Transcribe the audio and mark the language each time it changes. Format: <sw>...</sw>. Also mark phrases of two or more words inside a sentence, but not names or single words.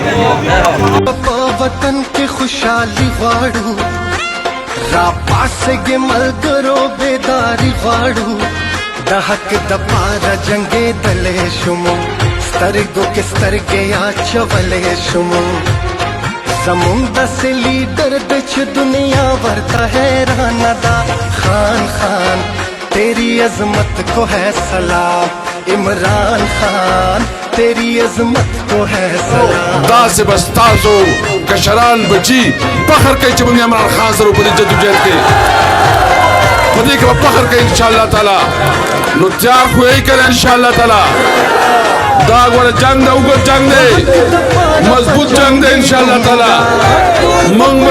<ps>په وطن کې خوشحالي غواړو را پاسېږي ملګرو بیداري غواړو د حق دپاره جنګېدلی شومو سترګو کې سترګې اچولی شومو زمونږ داسې لیډر دی چې دنیا ورته حیرانه ده خان</ps> <ur>تیری عظمت کو ہے سلام عمران خان تیری عظمت کو ہے سلام</ur> <ps>تاسې به ستاسو کشران بچي فخر کوي چې موږ عمران خان سره په دې جدوجہد کې په دې کې به فخر کوي انشاءالله تعالی نو تیار خو یې کړه انشاءالله تعالی دا ګوره جنګ ده اوږد جنګ دی مضبوط جنګ دی انشاءالله تعالی موږ به</ps>